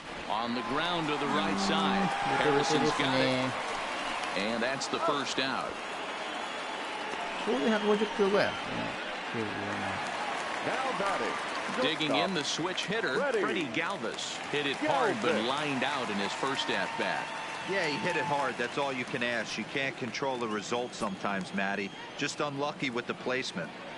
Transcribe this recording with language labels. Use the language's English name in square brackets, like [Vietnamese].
[English] On the ground to the right side. Harrison's got it. And that's the first out. [Japanese] ちょうど150キロぐらいなんですね。 94マイル。 [English] Digging in the switch hitter, Freddie Galvis. Hit it hard, but lined out in his first at-bat. Yeah, he hit it hard. That's all you can ask. You can't control the result sometimes, Matty. Just unlucky with the placement.